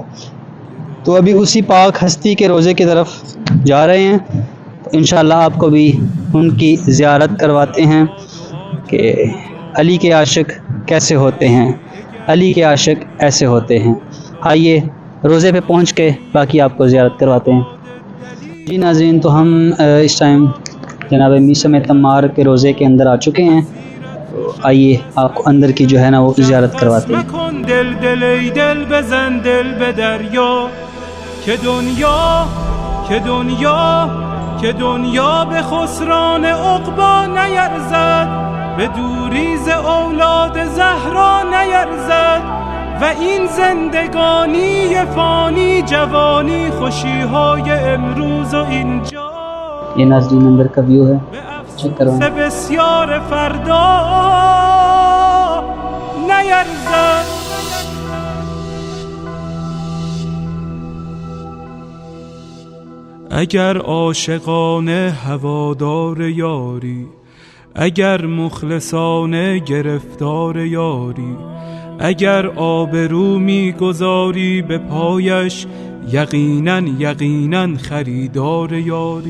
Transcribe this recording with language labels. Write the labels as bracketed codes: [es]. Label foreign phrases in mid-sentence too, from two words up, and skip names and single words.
[ur] تو ابھی اسی پاک ہستی کے روضے کی طرف جا رہے ہیں، تو انشاءاللہ آپ کو بھی ان کی زیارت کرواتے ہیں کہ علی کے عاشق کیسے ہوتے ہیں، علی کے عاشق ایسے ہوتے ہیں۔ آئیے روضے پہ پہنچ کے باقی آپ کو زیارت کرواتے ہیں۔ جی ناظرین، تو ہم اس ٹائم جناب میثم تمار کے روضے کے اندر آ چکے ہیں، تو آئیے آپ کو اندر کی جو ہے نا وہ زیارت کرواتے ہیں۔ [fa] دل دل ای دل بزن دل به دریا، که دنیا به خسران عقبا نیرزد، به دوری ز اولاد زهرا نیرزد، و این زندگانی فانی جوانی خوشی های امروز و اینجا. [ur] یہ ناظرین اندر کا ویو ہے، چیک کروائیں۔ [fa] بسیار فردا نیرزد. اگر عاشقانه هوادار یاری، اگر مخلصانه گرفتار یاری، اگر آبرو می‌گذاری به پایش، یقیناً خریدار یاری.